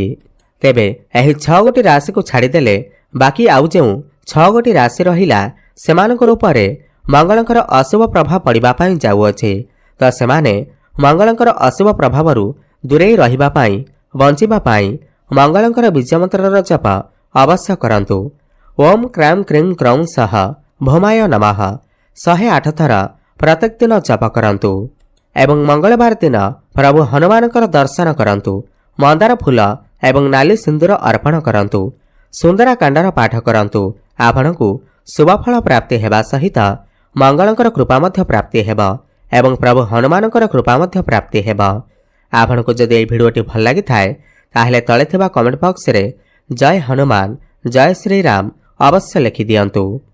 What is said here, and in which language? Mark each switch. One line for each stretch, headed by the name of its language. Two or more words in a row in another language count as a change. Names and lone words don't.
Odia: ତେବେ ଏହି 6 ଗୋଟି ରାଶି କୁ ଛାଡ଼ିଦେଲେ ବାକି ଆଉ ଯେଉଁ 6 ଗୋଟି ରାଶି ରହିଲା ସେମାନଙ୍କର ଉପରେ ମଙ୍ଗଳଙ୍କର ଅଶୁଭ ପ୍ରଭାବ ପଡ଼ିବା ପାଇଁ ଯାଉଅଛି। ତ ସେମାନେ ମଙ୍ଗଳଙ୍କର ଅଶୁଭ ପ୍ରଭାବରୁ ଦୂରେ ରହିବା ପାଇଁ ବଞ୍ଚିବା ପାଇଁ ମଙ୍ଗଳଙ୍କର ବୀଜ ମନ୍ତ୍ରର ଜପ ଅବଶ୍ୟ କରନ୍ତୁ।
Sanskrit: ओम क्राम क्रीं क्रौं सह भौमाय नमः
Odia: 108 ଥର ପ୍ରତ୍ୟେକ ଦିନ ଜପ କରନ୍ତୁ। ଏବଂ ମଙ୍ଗଳବାର ଦିନ ପ୍ରଭୁ ହନୁମାନଙ୍କର ଦର୍ଶନ କରନ୍ତୁ। ମନ୍ଦାର ଫୁଲ ଏବଂ ନାଲି ସିନ୍ଦୂର ଅର୍ପଣ କରନ୍ତୁ। ସୁନ୍ଦରା କାଣ୍ଡର ପାଠ କରନ୍ତୁ। ଆପଣଙ୍କୁ ଶୁଭଫଳ ପ୍ରାପ୍ତି ହେବା ସହିତ ମଙ୍ଗଳଙ୍କର କୃପା ମଧ୍ୟ ପ୍ରାପ୍ତି ହେବା ଏବଂ ପ୍ରଭୁ ହନୁମାନଙ୍କର କୃପା ମଧ୍ୟ ପ୍ରାପ୍ତି ହେବା। ଆପଣଙ୍କୁ ଯଦି ଏହି ଭିଡିଓଟି ଭଲ ଲାଗି ଥାଏ ତାହାହେଲେ ତଳେ ଥିବା କମେଣ୍ଟ ବକ୍ସ ରେ ଜୟ ହନୁମାନ ଜୟ ଶ୍ରୀ ରାମ ଅବଶ୍ୟ ଲେଖି ଦିଅନ୍ତୁ।